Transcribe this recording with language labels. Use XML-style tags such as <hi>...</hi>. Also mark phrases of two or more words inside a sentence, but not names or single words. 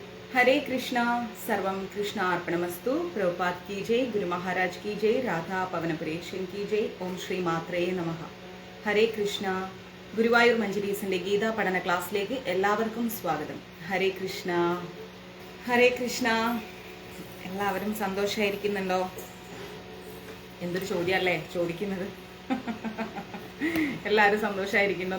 <hi>हरे कृष्णा</hi> <sa>सर्वम कृष्णा अर्पणमस्तु</sa> <hi>प्रभुपाद की जय गुरु महाराज की जय राधा पवन पुरेशन की जय</hi> <sa>ओम श्री मात्रे नमः</sa> <ml>ഹരേ കൃഷ്ണ ഗുരുവായൂർ മഞ്ജരീസിന്റെ ഗീതാ പഠന ക്ലാസ്സിലേക്ക് എല്ലാവർക്കും സ്വാഗതം. ഹരേ കൃഷ്ണ ഹരേ കൃഷ്ണ. എല്ലാവരും സന്തോഷമായിരിക്കുന്നുണ്ടോ? എന്തൊരു ചോദ്യമല്ലേ ചോദിക്കുന്നത്. എല്ലാവരും സന്തോഷമായിരിക്കുന്നുണ്ടോ?</ml>